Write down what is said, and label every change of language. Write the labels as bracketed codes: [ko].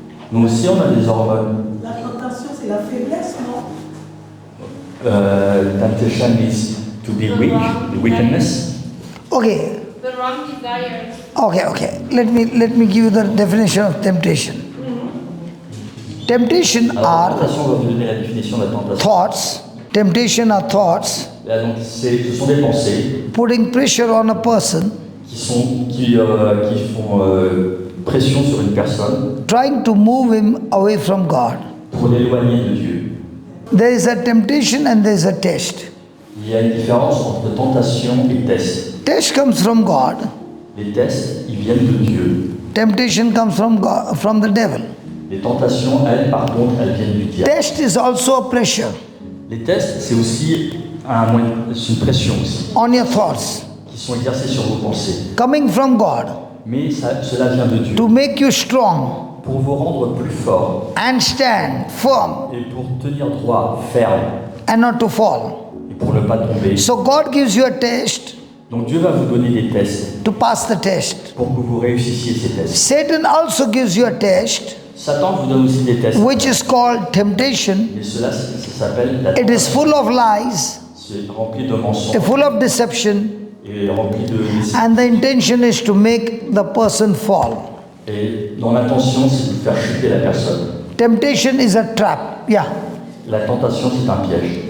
[fr] Nous aussi, on a des hormones. La tentation, c'est la faiblesse, non? [en] Temptation is to be weak, the weakness. Okay, the wrong desires. okay. Let me give you the definition of temptation. Temptation [fr] Alors, [en] are [fr] tentation, on va vous donner la définition de la tentation. [en] thoughts. Temptation are thoughts [fr] Là, donc, ce sont des pensées [en] putting pressure on a person, [fr] qui font pression sur une personne [en] trying to move him away from God. [fr] pour l'éloigner de Dieu. [en] There is a temptation and there is a test. [fr] Il y a une différence entre tentation et test. [en] Test comes from God. [fr] Les tests, ils viennent de Dieu. [en] Temptation comes from God, from the devil. [fr] Les tentations, elles, par contre, elles viennent du diable. [en] Test is also a pressure [fr] Les tests, c'est aussi c'est une pression aussi, [en] on your thoughts [fr] qui sont exercées sur vos pensées. [en] coming from God [fr] Mais cela vient de Dieu. [en] to make you strong [fr] Pour vous rendre plus fort [en] and stand firm [fr] et pour tenir droit, ferme, [en] and not to fall. [fr] et pour ne pas tomber. [en] So God gives you a test [fr] Donc Dieu va vous donner des tests [en] to pass the test. [fr] pour que vous réussissiez ces tests. [en] Satan also gives you a test [fr] Satan vous donne aussi des tests, [en] which is called temptation. [fr] mais cela, ça s'appelle la [en] It is [fr] tentation. [en] full of lies, [fr] C'est rempli de mensonges [en] full of deception, [fr] et rempli de... [en] and the intention is to make the person fall. [fr] Et dont l'intention, c'est de faire chuter la personne. [en] Temptation is a trap. Yeah. [fr] La tentation, c'est un piège.